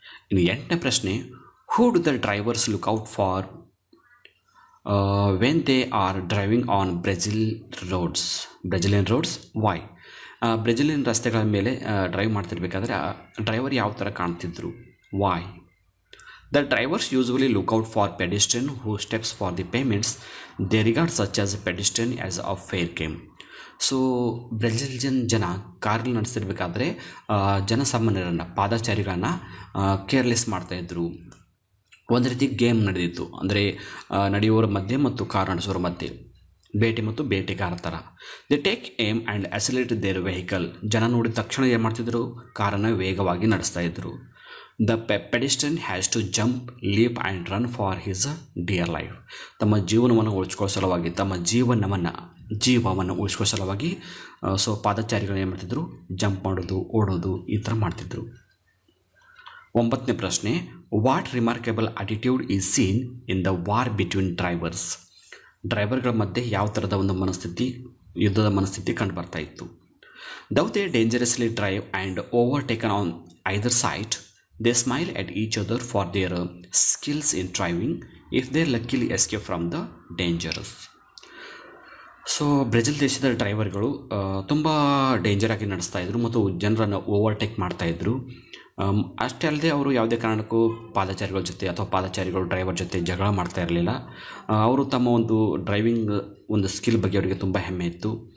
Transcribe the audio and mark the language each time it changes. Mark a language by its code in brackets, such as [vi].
[kn] ಇನ್ನು 8ನೇ ಪ್ರಶ್ನೆ, [en] Who do the drivers look out for when they are driving on Brazilian roads why? [kn] Brazilian ರಸ್ತೆಗಳ ಮೇಲೆ drive ಮಾಡ್ತಿರ್ಬೇಕಾದ್ರೆ driver ಯಾವ ಥರ ಕಾಣ್ತಿದ್ರು, Y? [en] The drivers usually look out for pedestrian who steps for the payments. They regard such as pedestrian as a fair game. [kn] So Brazilian ಜನ ಕಾರಲ್ಲಿ ನಡೆಸ್ತಿರ್ಬೇಕಾದ್ರೆ ಜನಸಾಮಾನ್ಯರನ್ನು, ಪಾದಚಾರಿಗಳನ್ನು careless ಮಾಡ್ತಾಯಿದ್ರು. ಒಂದು ರೀತಿ game ನಡೆದಿತ್ತು, ಅಂದರೆ ನಡೆಯುವವರ ಮಧ್ಯೆ ಮತ್ತು ಕಾರ್ ನಡೆಸೋರ ಮಧ್ಯೆ ಬೇಟೆ ಮತ್ತು ಬೇಟೆಗಾರ ಥರ. [en] They take aim and accelerate their vehicle. [kn] ಜನ ನೋಡಿದ ತಕ್ಷಣ ಏನು ಮಾಡ್ತಿದ್ರು, ಕಾರನ್ನು ವೇಗವಾಗಿ ನಡೆಸ್ತಾ ಇದ್ರು. [en] The pedestrian has to jump, leap and run for his dear life. [kn] ತಮ್ಮ ಜೀವನವನ್ನು ಉಳಿಸ್ಕೊಳ್ಳೋ ಸಲುವಾಗಿ, ತಮ್ಮ ಜೀವವನ್ನು ಉಳಿಸ್ಕೊಳ್ಳೋ ಸಲುವಾಗಿ ಸೊ ಪಾದಚಾರಿಗಳು ಏನು ಮಾಡ್ತಿದ್ರು, ಜಂಪ್ ಮಾಡೋದು, ಓಡೋದು, ಈ ಥರ ಮಾಡ್ತಿದ್ರು. 9ನೇ ಪ್ರಶ್ನೆ, [en] What remarkable attitude is seen in the war between drivers? [kn] ಡ್ರೈವರ್ಗಳ ಮಧ್ಯೆ ಯಾವ ಥರದ ಒಂದು ಯುದ್ಧದ ಮನಸ್ಥಿತಿ ಕಂಡು ಬರ್ತಾ ಇತ್ತು. [en] Though they dangerously drive and overtaken on either side. They smile at each other for their skills in driving if they luckily escape from the dangers. [kn] So Brazil ದೇಶದ ಡ್ರೈವರ್ಗಳು ತುಂಬ ಡೇಂಜರಾಗಿ ನಡೆಸ್ತಾ ಇದ್ರು ಮತ್ತು ಜನರನ್ನು ಓವರ್ಟೇಕ್ ಮಾಡ್ತಾಯಿದ್ರು. ಅಷ್ಟೇ ಅಲ್ಲದೆ ಅವರು ಯಾವುದೇ ಕಾರಣಕ್ಕೂ ಪಾದಚಾರಿಗಳ ಜೊತೆ ಅಥವಾ ಪಾದಚಾರಿಗಳು ಡ್ರೈವರ್ ಜೊತೆ ಜಗಳ ಮಾಡ್ತಾ ಇರಲಿಲ್ಲ. ಅವರು ತಮ್ಮ ಒಂದು ಡ್ರೈವಿಂಗ್ ಒಂದು ಸ್ಕಿಲ್ ಬಗ್ಗೆ ಅವರಿಗೆ ತುಂಬ ಹೆಮ್ಮೆ ಇತ್ತು.